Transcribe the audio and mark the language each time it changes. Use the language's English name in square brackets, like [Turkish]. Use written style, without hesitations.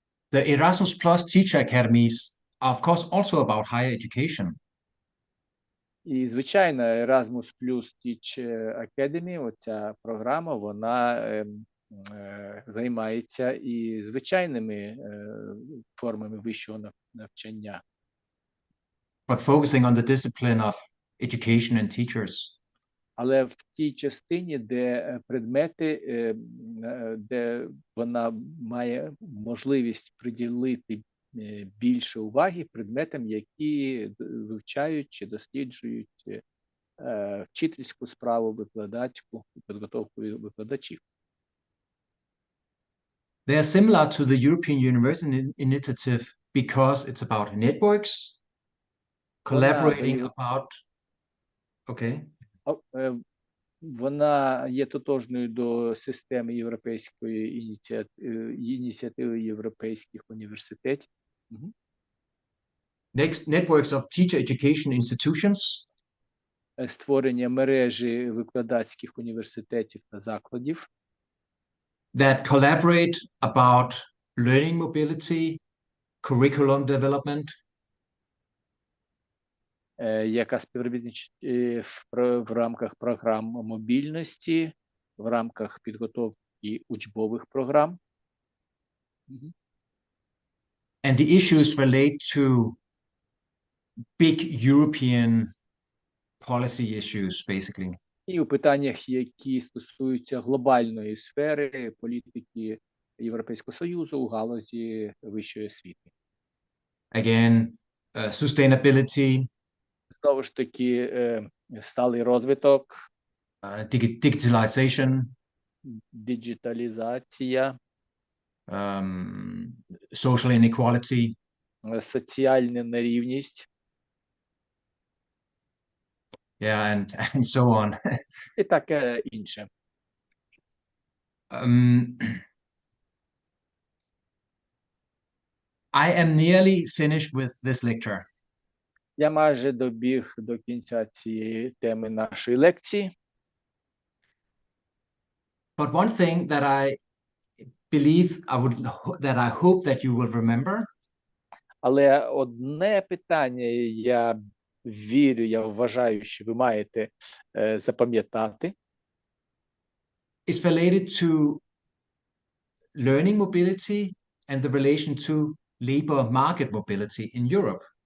[English] The Erasmus Plus Teacher Academies are, of course, also about higher education. [Ukrainian] І, звичайно, Erasmus Plus Teacher Academy, оця програма, вона займається і звичайними формами вищого навчання. [English] But focusing on the discipline of education and teachers. [Ukrainian] Але в тій частині, де предмети, де вона має можливість приділити більше уваги предметам, які вивчають чи досліджують вчительську справу, викладацьку, підготовку викладачів. [English] They are similar to the European University Initiative because it's about networks, collaborating about... Okay. [Ukrainian] Вона є тотожною до системи європейської ініціативи європейських університетів. [English] Next, networks of teacher education institutions. [Ukrainian] Створення мережі викладацьких університетів та закладів. [English] That collaborate about learning mobility, curriculum development. [Ukrainian] Яка співробітничить в рамках програм мобільності, в рамках підготовки учбових програм. [English] And the issues relate to big European policy issues, basically. [Ukrainian] І у питаннях, які стосуються глобальної сфери політики Європейського Союзу у галузі вищої освіти. [English] Again, sustainability. [Ukrainian] Знову ж таки, сталий розвиток, [English] digitalization, [Ukrainian] діджиталізація, [English] social inequality, [Ukrainian] соціальна нерівність. [English] Yeah, and so on. [Ukrainian] І таке інше. [English] I am nearly finished with this lecture. [Ukrainian] Я майже добіг до кінця цієї теми нашої лекції. [English] But one thing that I believe that I hope that you will remember. [Ukrainian] Але одне питання, я вірю, я вважаю, що ви маєте запам'ятати. [English] Is related to learning mobility and the relation to labor market mobility in Europe.